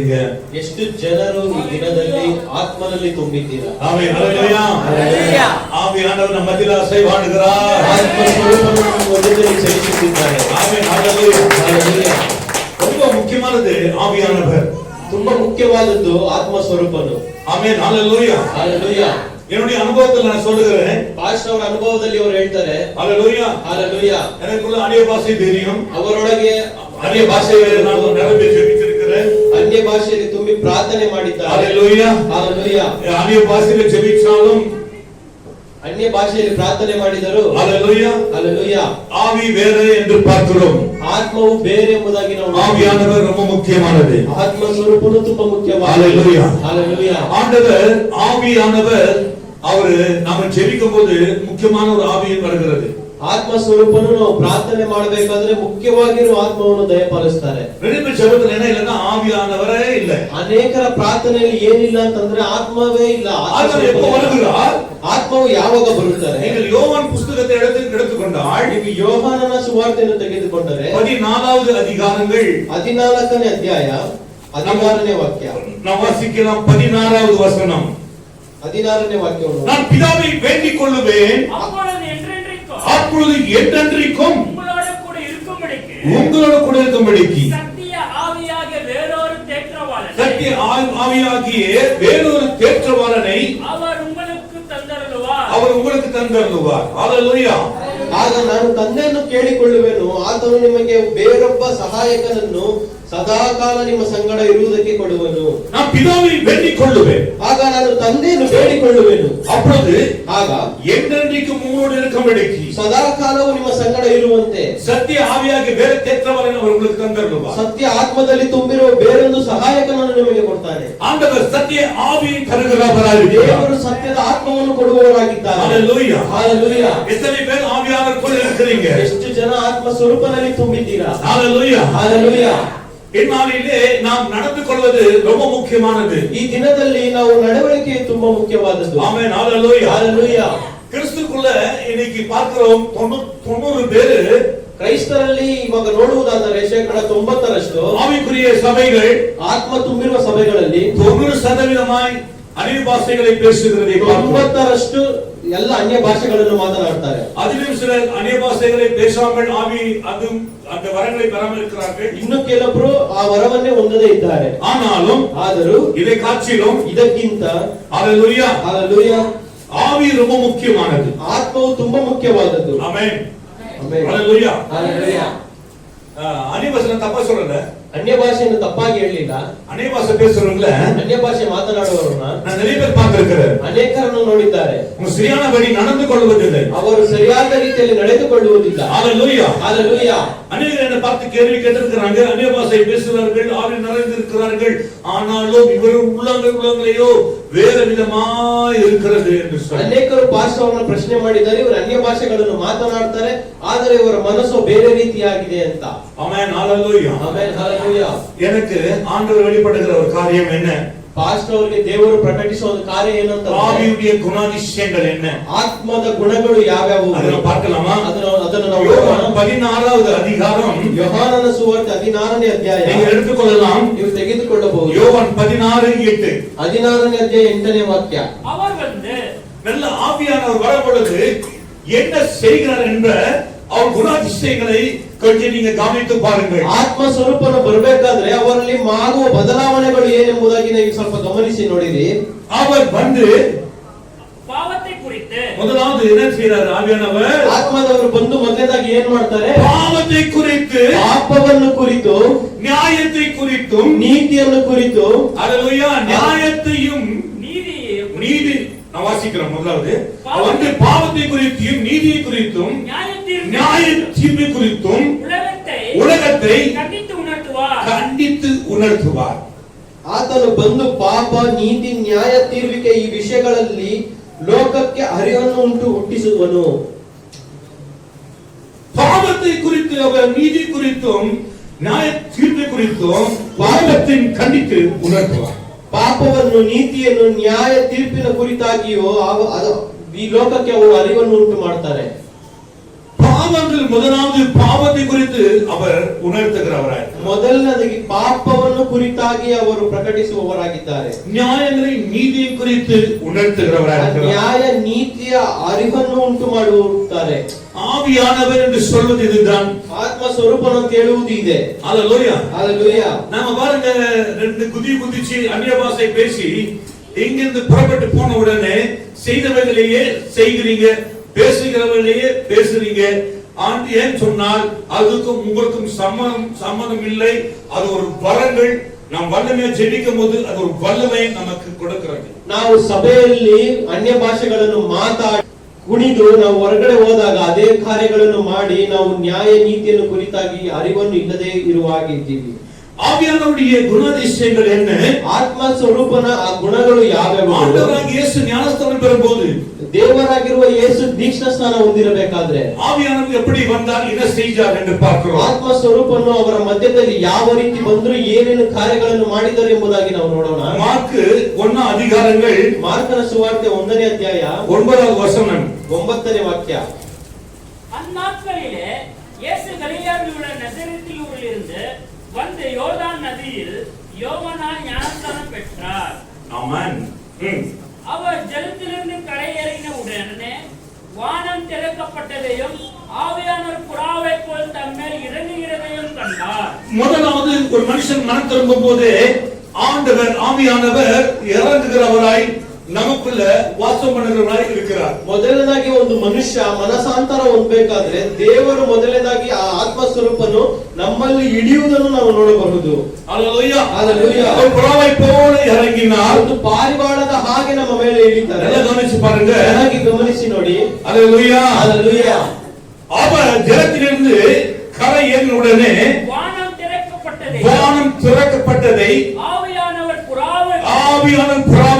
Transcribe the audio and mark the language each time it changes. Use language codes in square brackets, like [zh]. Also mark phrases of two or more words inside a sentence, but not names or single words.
[kn] ಎಷ್ಟು ಜನರು ಈ ದಿನದಲ್ಲಿ ಆತ್ಮನಲ್ಲಿ ತುಂಬಿದ್ದೀರಾ? [ta] ஆமென். ஹalleluya. [kn] ஹalleluya. [ta] ஆவியானவர் நம்ம மத்தியில அசைவாடுகிறார். [kn] ಆತ್ಮ ಸ್ವರೂಪನು ನಮ್ಮ ಮಧ್ಯದಲ್ಲಿ ಚಲಿಸುತ್ತಿದ್ದಾರೆ. [ta] ஆமென். ஹalleluya. [kn] ஹalleluya. [ta] ரொம்ப முக்கியமானது ஆவியானவர். [kn] ತುಂಬಾ ಮುಖ್ಯವಾದದ್ದು ಆತ್ಮ ಸ್ವರೂಪನು. [ta] ஆமென். ஹalleluya. [kn] ஹalleluya. [ta] என்னுடைய அனுபவத்தில் நான் சொல்லுகிறேன். [kn] ಪಾಸ್ಟರ್ ಅವರ ಅನುಭವದಲ್ಲಿ ಅವರು ಹೇಳ್ತಾರೆ. [ta] ஹalleluya. [kn] ஹalleluya. [ta] எனக்குள்ள அந்நிய பாஷை தெரியும். [kn] ಅವರೊಳಗೆ [ta] அந்நிய பாஷையை நான் நிரம்பி ஜெபித்திருக்கிறேன். [kn] ಅನ್ಯ ಭಾಷೆಯಲ್ಲಿ ತುಂಬಿ ಪ್ರಾರ್ಥನೆ ಮಾಡಿದ್ದಾರೆ. [ta] ஹalleluya. [kn] ஹalleluya. [ta] அந்நிய பாஷையில ஜெபிச்சாலும் [kn] ಅನ್ಯ ಭಾಷೆಯಲ್ಲಿ ಪ್ರಾರ್ಥನೆ ಮಾಡಿದರು. [ta] ஹalleluya. [kn] ஹalleluya. [ta] ஆவி வேறு என்று பார்க்கிறோம். [kn] ಆತ್ಮವು ಬೇರೆ ಎಂಬುದಾಗಿ ನಾವು [ta] ஆவியானவர் ரொம்ப முக்கியமானது. [kn] ಆತ್ಮ ಸ್ವರೂಪನು ತುಂಬಾ ಮುಖ್ಯವಾದ. [ta] ஹalleluya. [kn] ஹalleluya. [ta] ஆண்டவர் ஆவியானவர் அவரு நாம ஜெபிக்கும் போது முக்கியமான ஒரு ஆவியும் வருகிறது. [kn] ಆತ್ಮ ಸ್ವರೂಪನು ನಾವು ಪ್ರಾರ್ಥನೆ ಮಾಡಬೇಕಾದ್ರೆ ಮುಖ್ಯವಾಗಿರುವ ಆತ್ಮವನ್ನು ದಯಪಾಲಿಸ್ತಾರೆ. [ta] ரெண்டு ஜெபத்துல என்ன இல்லன்னா ஆவியானவரே இல்ல. [kn] ಅನೇಕರ ಪ್ರಾರ್ಥನೆಯಲ್ಲಿ ಏನಿಲ್ಲ ಅಂತಂದ್ರೆ ಆತ್ಮವೇ ಇಲ್ಲ. [ta] ஆண்டவர் எப்ப வருகிறார்? [kn] ಆತ್ಮವು ಯಾವಾಗ ಬರುತ್ತಾರೆ? [ta] நீங்கள் யோவான் புத்தகத்தை எடுத்துக்கொண்டால் [kn] ನೀವು ಯೋಹಾನನ ಸುವಾರ್ತೆಯನ್ನು ತೆಗೆದುಕೊಂಡರೆ [ta] 14வது அதிகாரங்கள் [kn] 14ನೇ ಅಧ್ಯಾಯ 16ನೇ ವಾಕ್ಯ [ta] நாம் வாசிக்கலாம். 16வது வசனம். [kn] 16ನೇ ವಾಕ್ಯವನ್ನು [ta] நான் பிதாவை வேண்டிக் கொள்ளுவேன், அப்பொழுது என்றென்றைக்கும் உங்களோடு கூட இருக்கும்படிக்கு சத்திய ஆவியாகிய வேறொரு தேற்றவாளனை அவர் உங்களுக்கு தந்தருளுவார். ஹalleluya. [kn] ಆಗ ನಾನು ತಂದೆಯನ್ನು ಕೇಳಿಕೊಳ್ಳುವೆನು, ಆತನು ನಿಮಗೆ ಬೇರೊಬ್ಬ ಸಹಾಯಕನನ್ನು ಸದಾಕಾಲ ನಿಮ್ಮ ಸಂಗಡ ಇರುವುದಕ್ಕೆ ಕೊಡುವನು. [ta] நான் பிதாவை வேண்டிக் கொள்ளுவேன், [kn] ಆಗ ನಾನು ತಂದೆಯನ್ನು ಬೇಡಿಕೊಳ್ಳುವೆನು, [ta] அப்பொழுது [kn] ಆಗ [ta] என்றென்றைக்கும் உங்களோடு இருக்கும்படிக்கு [kn] ಸದಾಕಾಲವು ನಿಮ್ಮ ಸಂಗಡ ಇರುವಂತೆ [ta] சத்திய ஆவியாகிய வேற தேற்றவாளனை அவர் உங்களுக்கு தந்தருளுவார். [kn] ಸತ್ಯ ಆತ್ಮದಲ್ಲಿ ತುಂಬಿರುವ ಬೇರೊಂದು ಸಹಾಯಕನನ್ನು ನಿಮಗೆ ಕೊಡ್ತಾನೆ. [ta] ஆண்டவர் சத்திய ஆவியை தருகிறவராயிருக்கிறார். [kn] ದೇವರು ಸತ್ಯದ ಆತ್ಮವನ್ನು ಕೊಡುವವರಾಗಿದ್ದಾರೆ. [ta] ஹalleluya. [kn] ஹalleluya. [ta] எத்தனை பேர் ஆவியானவருக்குள் இருக்கிறீங்க? [kn] ಎಷ್ಟು ಜನ ಆತ್ಮ ಸ್ವರೂಪನಲ್ಲಿ ತುಂಬಿದ್ದೀರಾ? [ta] ஹalleluya. [kn] ஹalleluya. [ta] இந்நாளிலே நாம் நடந்து கொள்வது ரொம்ப முக்கியமானது. [kn] ಈ ದಿನದಲ್ಲಿ ನಾವು ನಡವಳಿಕೆ ತುಂಬಾ ಮುಖ್ಯವಾದದ್ದು. [ta] ஆமென். ஹalleluya. [kn] ஹalleluya. [ta] கிறிஸ்துக்குள்ள இன்னைக்கு பார்க்கிறோம் 90 பேர் [kn] ಕ್ರೈಸ್ತರಲ್ಲಿ ಇವಾಗ ನೋಡುವುದಾದರೆ 90% [ta] ஆவிக்குரிய சபைகள் [kn] ಆತ್ಮ ತುಂಬಿರುವ ಸಭೆಗಳಲ್ಲಿ [ta] 90% அந்நிய பாஷைகளை பேசுகிறதை பார்க்கிறோம். [kn] 90% ಎಲ್ಲ ಅನ್ಯ ಭಾಷೆಗಳನ್ನು ಮಾತನಾಡ್ತಾರೆ. [ta] அதிலும் சிலர் அந்நிய பாஷைகளை பேசாமல் ஆவி அந்த வரங்களை பெறாமல் இருக்கிறார்கள். [kn] ಇನ್ನು ಕೆಲವರು ಆ ವರವನ್ನೇ ಹೊಂದದೇ ಇದ್ದಾರೆ. ಆದರೂ [ta] இதை காட்சிலும் [kn] ಇದಕ್ಕಿಂತ [ta] ஹalleluya [kn] ஹalleluya [ta] ஆவி ரொம்ப முக்கியமானது. [kn] ಆತ್ಮವು ತುಂಬಾ ಮುಖ್ಯವಾದದ್ದು. [ta] ஆமென். [kn] ಆಮೆನ್. [ta] ஹalleluya. [kn] ஹalleluya. [ta] அந்நிய பாஷை தப்பா சொல்லல. [kn] ಅನ್ಯ ಭಾಷೆಯನ್ನು ತಪ್ಪಾಗಿ ಹೇಳಲಿಲ್ಲ. [ta] அந்நிய பாஷை பேசுறவங்கள [kn] ಅನ್ಯ ಭಾಷೆ ಮಾತನಾಡುವವರನ್ನ [ta] நான் நிறைய பேர் பார்த்திருக்கிறேன். [kn] ಅನೇಕರನ್ನು ನೋಡಿದ್ದಾರೆ. [ta] அவங்க சரியானபடி நடந்து கொள்வதில்லை. [kn] ಅವರು ಸರಿಯಾದ ರೀತಿಯಲ್ಲಿ ನಡೆದುಕೊಳ್ಳುವುದಿಲ್ಲ. [ta] ஹalleluya. [kn] ஹalleluya. [ta] அநேகர் என்ன பார்த்து கேள்வி கேட்டிருக்கிறாங்க. அந்நிய பாஷை பேசுகிறார்கள், ஆவி நிறைந்து இருக்கிறார்கள், ஆனாலும் இவர் உள்ளங்களையோ வேற விதமாய் இருக்கிறது என்று சொல்லி [kn] ಅನೇಕರು ಪಾಸ್ಟರ್ನ ಪ್ರಶ್ನೆ ಮಾಡಿದ್ದಾರೆ. ಇವರು ಅನ್ಯ ಭಾಷೆಗಳನ್ನು ಮಾತನಾಡ್ತಾರೆ, ಆದರೆ ಇವರ ಮನಸ್ಸು ಬೇರೆ ರೀತಿಯಾಗಿದೆ ಅಂತ. [ta] ஆமென். ஹalleluya. [kn] ಆಮೆನ್. ஹalleluya. [ta] எனக்கு ஆண்டவர் வெளிப்படுகிற ஒரு காரியம் என்ன? [kn] ಪಾಸ್ಟರ್ ಅವರಿಗೆ ದೇವರು ಪ್ರಕಟಿಸುವ ಒಂದು ಕಾರ್ಯ ಏನು ಅಂತ, [ta] ஆவியுடைய குணாதிசயங்கள் என்ன? [kn] ಆತ್ಮದ ಗುಣಗಳು ಯಾವ್ಯಾವು [ta] ಅದನ್ನು பார்க்கலாமா? [kn] ಅದನ್ನು ನಾವು [ta] யோவான் 16வது அதிகாரம் [kn] ಯೋಹಾನನ ಸುವಾರ್ತೆ 16ನೇ ಅಧ್ಯಾಯ [ta] நீங்க எடுத்துக்கொள்ளலாம். [kn] ನೀವು ತೆಗೆದುಕೊಳ್ಳಬಹುದು. [ta] யோவான் 16:8 [kn] 16ನೇ ಅಧ್ಯಾಯ 8ನೇ ವಾಕ್ಯ. [ta] அவர் வந்து நல்ல ஆவியானவர் வரப்பொழுது என்ன செய்கிறார் என்ற அவர் குணாதிசயங்களை கொஞ்சம் நீங்க கவனித்து பாருங்கள். [kn] ಆತ್ಮ ಸ್ವರೂಪನು ಬರಬೇಕಾದ್ರೆ ಅವರಲ್ಲಿ ಆಗುವ ಬದಲಾವಣೆಗಳು ಏನೆಂಬುದಾಗಿ ನೀವು ಸ್ವಲ್ಪ ಗಮನಿಸಿ ನೋಡಿರಿ. [ta] அவர் வந்து பாவத்தை குறித்து முதலாவது என்ன செய்றார் ஆவியானவர்? [kn] ಆತ್ಮದವರು ಬಂದು ಮೊದಲನೇದಾಗಿ ಏನ್ ಮಾಡ್ತಾರೆ? [ta] பாவத்தை குறித்து, [kn] ಪಾಪವನ್ನು ಕುರಿತು, [ta] நியாயத்தை குறித்தும், [kn] ನೀತಿಯನ್ನು ಕುರಿತು, [ta] ஹalleluya, நியாயத்தையும் நீதி நான் வாசிக்கிறேன். முதலாவது வந்து பாவத்தை குறித்தும் நீதியை குறித்தும் நியாய தீர்ப்பு குறித்தும் உலகத்தை கண்டித்து உணர்த்துவார். [kn] ಆತನು ಬಂದು ಪಾಪ, ನೀತಿ, ನ್ಯಾಯ ತೀರ್ವಿಕೆ ಈ ವಿಷಯಗಳಲ್ಲಿ ಲೋಕಕ್ಕೆ ಅರಿವನ್ನು ಹುಟ್ಟಿಸುವನು. [ta] பாவத்தை குறித்து அவர் நீதி குறித்தும் நியாய தீர்ப்பு குறித்தும் பாவத்தை கண்டித்து உணர்த்துவார். [kn] ಪಾಪವನ್ನು, ನೀತಿಯನ್ನು, ನ್ಯಾಯ ತೀರ್ಪಿನ ಕುರಿತಾಗಿಯೋ ಈ ಲೋಕಕ್ಕೆ ಅವರು ಅರಿವನ್ನು ಉಂಟು ಮಾಡ್ತಾರೆ. [ta] பாவ பாவங்கள் முதலாவது பாவத்தை குறித்து அவர் உணர்த்துகிறவராய், [kn] ಮೊದಲನೇದಾಗಿ ಪಾಪವನ್ನು ಕುರಿತಾಗಿ ಅವರು ಪ್ರಕಟಿಸುವವರಾಗಿದ್ದಾರೆ. [ta] நியாயங்களை நீதியை குறித்து ಉಣರ್த்துகிறவராய், [kn] ನ್ಯಾಯ ನೀತಿಯ ಅರಿವನ್ನು ಉಂಟು ಮಾಡುತ್ತಾರೆ. [ta] ஆவியானவர் என்று சொல்வது இதுதான். [kn] ಆತ್ಮ ಸ್ವರೂಪನು ಅಂತ ಹೇಳುವುದು ಇದೆ. [ta] ஹalleluya. [kn] ஹalleluya. [ta] நாம பாருங்க, ரெண்டு குதிச்சு அந்நிய பாஷை பேசி இங்கிருந்து புறப்பட்டு போன உடனே செய்தவைகளையே செய்கிறீங்க, பேசுகிறவர்களையே பேசுறீங்க. ஏன் சொன்னால் அதுக்கும் உங்களுக்கும் சம்மதம் இல்லை. அது ஒரு வரங்கள். நாம் வல்லமையா ஜெபிக்கும் போது அது ஒரு வல்லமை நமக்கு கொடுக்கிறது. [kn] ನಾವು ಸಭೆಯಲ್ಲಿ ಅನ್ಯ ಭಾಷೆಗಳನ್ನು ಮಾತಾಡಿ ಕುಣಿದು ನಾವು ಹೊರಗಡೆ ಹೋದಾಗ ಅದೇ ಕಾರ್ಯಗಳನ್ನು ಮಾಡಿ ನಾವು ನ್ಯಾಯ ನೀತಿಯನ್ನು ಕುರಿತಾಗಿ ಅರಿವನ್ನು ಇಲ್ಲದೆ ಇರುವ ಹಾಗೆ ಇದ್ದೀವಿ. [ta] ஆவியானவருடைய குணாதிசயங்கள் என்ன? [kn] ಆತ್ಮ ಸ್ವರೂಪನ ಆ ಗುಣಗಳು ಯಾವ್ಯಾವು? [ta] ஆண்டவராகிய இயேசு ஞானஸ்நானம் பெறும்போது, [kn] ದೇವರಾಗಿರುವ ಯೇಸು ದೀಕ್ಷಾ ಸ್ನಾನ ಹೊಂದಿರಬೇಕಾದ್ರೆ [ta] ஆவியானவர் எப்படி வந்தார், என்ன செய்தார் என்று பார்க்கிறோம். [kn] ಆತ್ಮ ಸ್ವರೂಪನು ಅವರ ಮಧ್ಯದಲ್ಲಿ ಯಾವ ರೀತಿ ಬಂದ್ರು, ಏನೇನು ಕಾರ್ಯಗಳನ್ನು ಮಾಡಿದರು ಎಂಬುದಾಗಿ ನಾವು ನೋಡೋಣ. [ta] மார்க்கு 1 அதிகாரங்கள், [kn] ಮಾರ್ಕನ ಸುವಾರ್ತೆ 1ನೇ ಅಧ್ಯಾಯ [ta] 9வது வசனம், [kn] 9ನೇ ವಾಕ್ಯ. [ta] அந்நாட்களிலே இயேசு கலிலேயாவில் உள்ள நசரேத்தில் ஊரிலிருந்து வந்து யோர்தான் நதியில் யோவானால் ஞானஸ்நானம் பெற்றார். ஆமென். அவர் ஜலத்திலிருந்து கரையேறின உடனே வானம் திறக்கப்பட்டதையும் ஆவியானவர் புறாவை போல் தம்மேல் இறங்குகிறதையும் கண்டார். முதலாவது ஒரு மனுஷன் மனம் திரும்பும் போது ஆண்டவர் ஆவியானவர் இறங்குகிறவராய் நமக்குள்ள ವಾಸம் பண்ணுகிறவராய் இருக்கிறார். [kn] ಮೊದಲನೇದಾಗಿ ಒಂದು ಮನುಷ್ಯ ಮನಸಾಂತರ ಹೊಂದಬೇಕಾದ್ರೆ ದೇವರು ಮೊದಲನೇದಾಗಿ ಆ ಆತ್ಮ ಸ್ವರೂಪನು ನಮ್ಮಲ್ಲಿ ಹಿಡಿಯುವುದನ್ನು ನಾವು ನೋಡಬಹುದು. ಹalleluya. ಹalleluya. [ta] அவர் புறாவை போல இறங்கினார். [kn] ಒಂದು ಪಾರಿವಾಳದ ಹಾಗೆ ನಮ್ಮ ಮೇಲೆ ಇಳಿತಾರೆ. ಎಲ್ಲ ಗಮನಿಸಿ பாருங்க, ಚೆನ್ನಾಗಿ ಗಮನಿಸಿ ನೋಡಿ. [ta] ஹalleluya. [kn] ಹalleluya. [ta] அவர் ஜலத்திலிருந்து கரை ஏறின உடனே வானம் திறக்கப்பட்டதை ஆவியானவர் புறாவை